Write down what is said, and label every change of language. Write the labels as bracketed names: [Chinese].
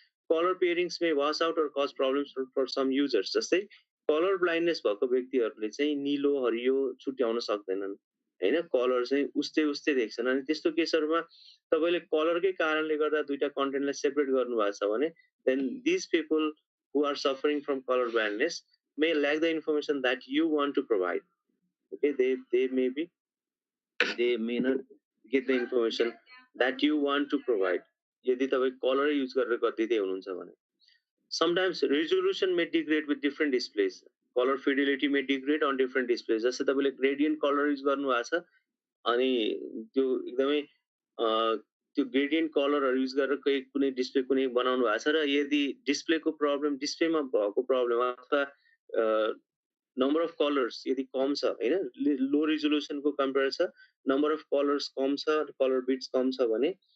[Nepali] Colour पेयरिङ्स may wash out or cause problems for some users जस्तै colour blindness भएको व्यक्तिहरूले चाहिँ निलो हरियो छुट्याउन सक्दैनन् होइन कलर चाहिँ उस्तै उस्तै देख्छन् अनि त्यस्तो केसहरूमा तपाईँले कलरकै कारणले गर्दा दुईटा कन्टेन्टलाई सेपरेट गर्नुभएको छ भने [English] then these people who are suffering from color blindness may lack the information that you want to provide okay they may not get the information that you want to provide. [Nepali] यदि तपाईँ colour use गरेर गरिदिँदै हुनुहुन्छ भने [English] sometimes resolution may degrade with different displays. Color fidelity may degrade on different displays. [Nepali] जस्तै तपाईँले gradient color use गर्नुभएको छ अनि त्यो एकदमै त्यो ग्रेडियन्ट कलरहरू युज गरेर कुनै डिस्प्ले कुनै बनाउनु भएको छ र यदि डिस्प्लेको प्रब्लम डिस्प्लेमा भएको प्रब्लम अथवा नम्बर अफ कलर्स यदि कम छ होइन लो रिजोल्युसनको कम्पेयर छ नम्बर अफ कलर्स कम छ कलर बिट्स कम छ भने